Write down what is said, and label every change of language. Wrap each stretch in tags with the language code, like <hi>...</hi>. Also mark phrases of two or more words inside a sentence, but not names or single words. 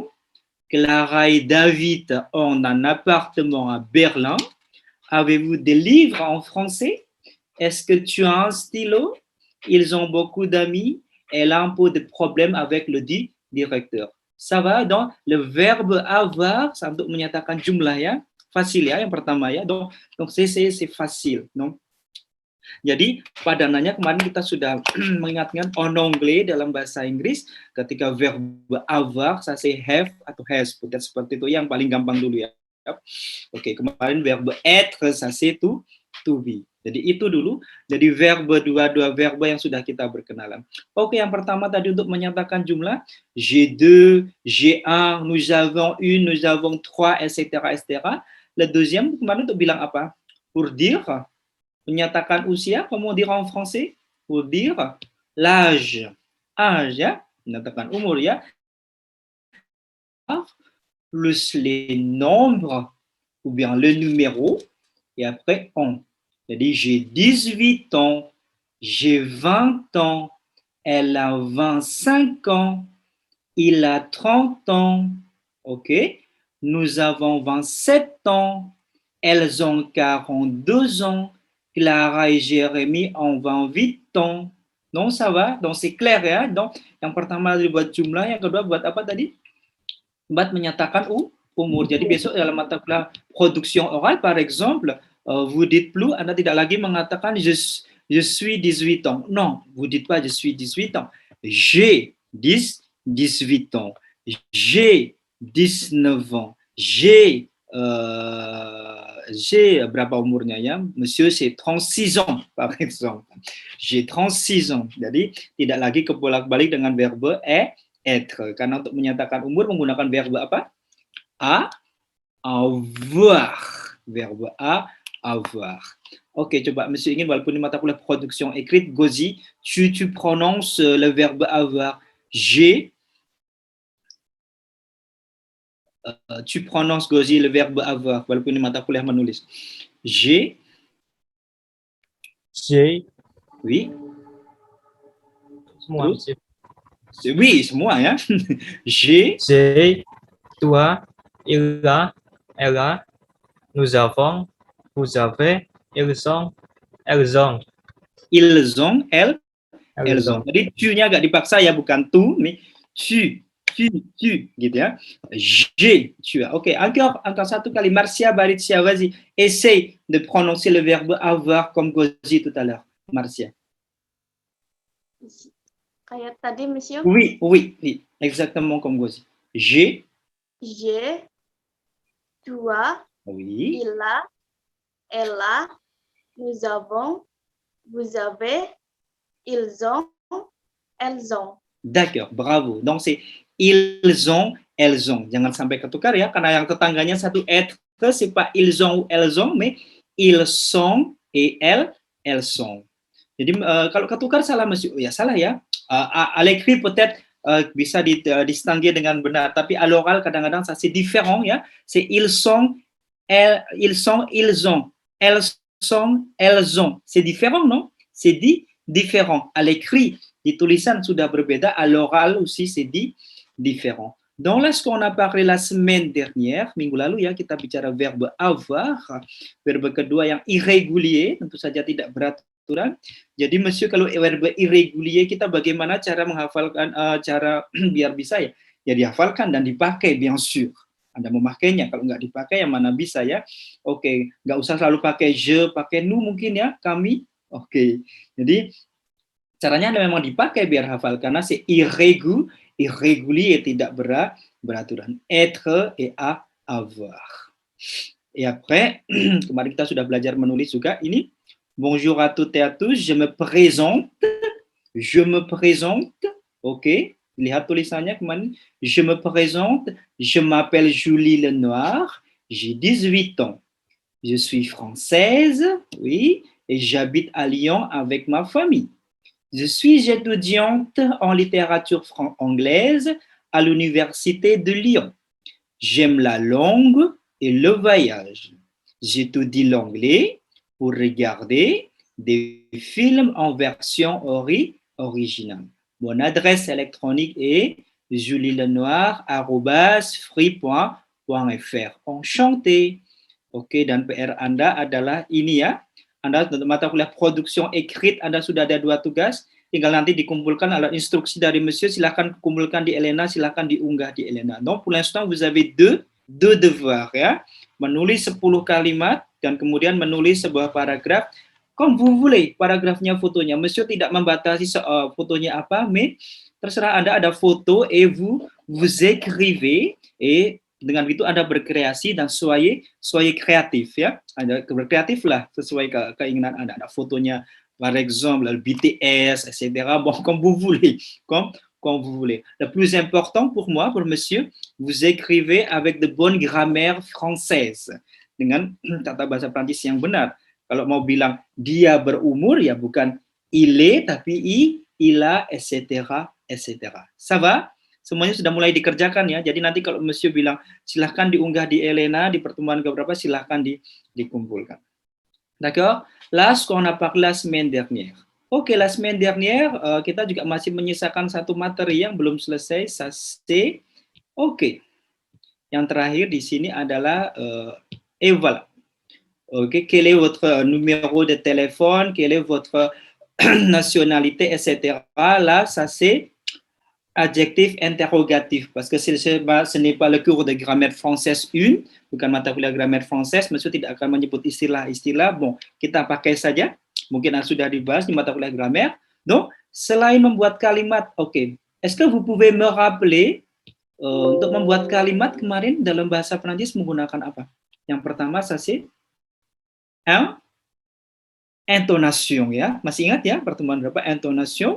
<fr>Clara et David ont un appartement à Berlin. Avez-vous des livres en français? Est-ce que tu as un stylo? Ils ont beaucoup d'amis. Elle a un peu de problème avec le directeur. Ça va? Donc, le verbe avoir, ça</fr> <id>untuk menyatakan jumlah ya. Facile ya, yang pertama ya.</id> <fr>Donc c'est facile. Donc,</fr> <id>jadi padanannya kemarin kita sudah mengingatkan</id> <fr>en anglais</fr> <id>dalam bahasa Inggris ketika</id> <fr>verbe avoir, ça c'est</fr> <id>have atau has. Peut-être seperti itu yang paling gampang dulu ya. Oke, kemarin</id> <fr>verbe être, ça c'est</fr> <en>to be.</en> <id>Jadi itu dulu. Jadi verbe dua verbe yang sudah kita berkenalan. Oke, yang pertama tadi untuk menyatakan jumlah.</id> <fr>J'ai deux, j'ai un, nous avons une, nous avons trois, etc. Le deuxième</fr> <id>kemarin untuk bilang apa?</id> <fr>Pour dire,</fr> <id>menyatakan usia,</id> <fr>comment dire en français? Pour dire l'âge.</fr> <id>Âge ya, menyatakan umur ya.</id> <fr>Plus les nombres ou bien le numéro et après on. Jadi j'ai 18 ans, j'ai 20 ans, elle a 25 ans, Il a 30 ans. OK. Nous avons 27 ans. Elles ont 42 ans. Clara et Jérémy ont 28 ans. Donc, ça va. Donc, c'est clair ya. Donc,</fr> <id>yang pertama buat jumlah, yang kedua buat apa tadi? Buat menyatakan umur. Jadi besok dalam mata kuliah</id> <fr>production orale, par exemple, vous dites plus,</fr> <id>Anda tidak lagi mengatakan</id> <fr>je suis 18 ans. Non, vous dites pas je suis 18 ans. J'ai 18 ans. J'ai 19 ans.</fr> <id>J'ai berapa umurnya ya?</id> <fr>Monsieur c'est 36 ans par exemple. J'ai 36 ans.</fr> <id>Jadi tidak lagi kebolak-balik dengan</id> <fr>verbe être.</fr> <id>Karena untuk menyatakan umur menggunakan verbe apa?</id> <fr>Avoir. Verbe avoir.</fr> <id>Oke, coba Monsieur ingin walaupun di mata kuliah</id> <fr>production écrite, Gozi, tu prononces le verbe avoir. J'ai. Tu prononces, Gozi, le verbe avoir</fr> <id>walaupun di mata kuliah menulis.</id> <fr>J'ai. Oui.</fr> <id>Semua.</id> <fr>Oui,</fr> <id>semua ya.</id> <fr>J'ai. Toi, il a, elle a, nous avons, vous avez, ils ont, elles ont. Ils ont, elles ont.</fr> <id>Jadi tu-nya agak dipaksa ya, bukan tu,</id> <fr>mais tu,</fr> <id>gitu ya.</id> <fr>J'ai, tu as. Ok, encore</fr> <id>satu kali.</id> <fr>Marcia, Baritia, vas-y. Essaye de prononcer le verbe avoir comme Gozi tout à l'heure. Marcia.</fr> <id>Kayak tadi, Monsieur?</id> <fr>Oui, exactement comme Gozi. J'ai, toi, oui. il a, elle a, nous avons, vous avez, ils ont, elles ont. D'accord, bravo. Donc c'est ils ont, elles ont.</fr> <id>Jangan sampai ketukar ya, karena yang tetangganya satu</id> <fr>être, c'est pas ils ont ou elles ont, mais ils sont et elles sont.</fr> <id>Jadi kalau ketukar salah Monsieur, ya salah ya.</id> <fr>À l'écrit peut-être</fr> <id>bisa distinguer dengan benar, tapi</id> <fr>à l'oral kadang-kadang ça c'est différent ya. C'est ils sont, ils ont, elles sont, elles ont. C'est différent, non? C'est différent. À l'écrit,</fr> <id>di tulisan sudah berbeda,</id> <fr>à l'oral aussi c'est différent. Donc là, ce qu'on a parlé la semaine dernière,</fr> <id>minggu lalu ya, kita bicara</id> <fr>verbe avoir,</fr> <id>verbe kedua yang irrégulier, tentu saja tidak beraturan. Jadi Monsieur, kalau</id> <fr>verbe irrégulier,</fr> <id>kita bagaimana cara menghafalkan, cara biar bisa ya? Ya dihafalkan dan dipakai,</id> <fr>bien sûr.</fr> <id>Anda memakainya, kalau nggak dipakai yang mana bisa ya? Oke, nggak usah selalu pakai je, pakai nous mungkin ya, kami. Oke, jadi caranya memang dipakai biar hafal, karena</id> <fr>c'est irrégulier,</fr> <id>tidak beraturan.</id> <fr>Être et avoir. Et après,</fr> <id>kemarin kita sudah belajar menulis juga ini.</id> <fr>Bonjour à toutes et à tous, je me présente.</fr> <id>Ok, lihat tulisannya kemarin.</id> <fr>Je me présente, je m'appelle Julie Lenoir, j'ai 18 ans. Je suis française, oui, et j'habite à Lyon avec ma famille. Je suis étudiante en littérature anglaise à l'université de Lyon. J'aime la langue et le voyage. J'étudie l'anglais pour regarder des films en version originale. Mon adresse électronique est julielenoir@free.fr. Enchanté.</fr> <id>Oke, dan PR Anda adalah ini ya. Anda untuk mata kuliah</id> <fr>production écrite</fr> <id>Anda sudah ada 2 tugas, tinggal nanti dikumpulkan ada instruksi dari Monsieur, silakan kumpulkan di Elena, silakan diunggah di Elena.</id> <fr>Donc pour l'instant vous avez deux devoirs ya.</fr> <id>Menulis 10 kalimat dan kemudian menulis sebuah paragraf</id> <fr>comme vous voulez,</fr> <id>paragrafnya, fotonya. Monsieur tidak membatasi fotonya apa, mais terserah Anda, ada foto</id> <fr>et vous écrivez, et</fr> <id>dengan itu Anda berkreasi dan soyez kreatif ya. Anda berkreatif lah sesuai keinginan Anda. Ada fotonya</id> <fr>par exemple le BTS, etc. Bon, comme vous voulez, comme vous voulez. Le plus important pour moi, pour Monsieur, vous écrivez avec de bonnes grammaires françaises</fr> <id>dengan tata bahasa Prancis yang benar. Kalau mau bilang dia berumur ya bukan</id> <fr>il est</fr> <id>tapi</id> <fr>il a, etc. Ça va?</fr> <id>Semuanya sudah mulai dikerjakan ya. Jadi nanti kalau Monsieur bilang silahkan diunggah di Elena di pertemuan keberapa, silahkan dikumpulkan.</id> <fr>D'accord? Là, ce qu'on a parlé la semaine dernière. Oke, la semaine dernière,</fr> <id>kita juga masih menyisakan satu materi yang belum selesai,</id> <fr>ça c'est.</fr> <id>Oke, yang terakhir di sini adalah,</id> <fr>et voilà. Oke, quel est votre numéro de téléphone, quelle est votre nationalité, etc. Là, ça c'est adjectif interrogatif, parce que ce n'est pas le cours de grammaire française 1,</fr> <id>bukan mata kuliah</id> <fr>grammaire française,</fr> <id>monsieur tidak akan menyebut istilah-istilah, bon, kita pakai saja, mungkin sudah dibahas di mata kuliah grammaire.</id> <fr>Donc,</fr> <id>selain membuat kalimat, oke,</id> <fr>est-ce que vous pouvez me rappeler,</fr> <id>untuk membuat kalimat kemarin dalam bahasa Perancis menggunakan apa? Yang pertama,</id> <fr>ça c'est intonation,</fr> <id>ya, masih ingat ya, pertemuan berapa?</id> <fr>Intonation.</fr>